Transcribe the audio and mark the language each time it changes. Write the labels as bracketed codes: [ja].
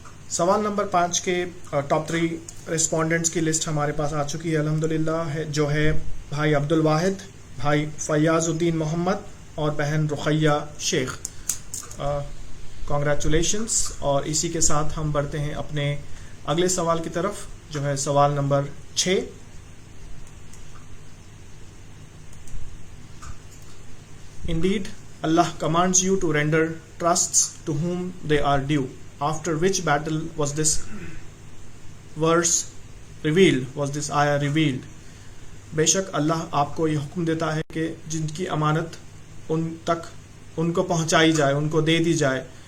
[ur] سوال نمبر 5 کے top 3 respondents کی لسٹ ہمارے پاس آ چکی ہے الحمدللہ، جو ہے بھائی عبد الواحد، بھائی فیاض الدین محمد اور بہن رقیہ شیخ. کانگریچولیشنس. اور اسی کے ساتھ ہم بڑھتے ہیں اپنے اگلے سوال کی طرف، جو ہے سوال number 6. [en] Indeed, Allah commands you to render trusts to whom they are due. After which battle was this verse revealed? Was this ayah revealed? [ur] بے شک اللہ آپ کو یہ حکم دیتا ہے کہ جن کی امانت ان تک ان کو پہنچائی جائے، ان کو دے دی جائے.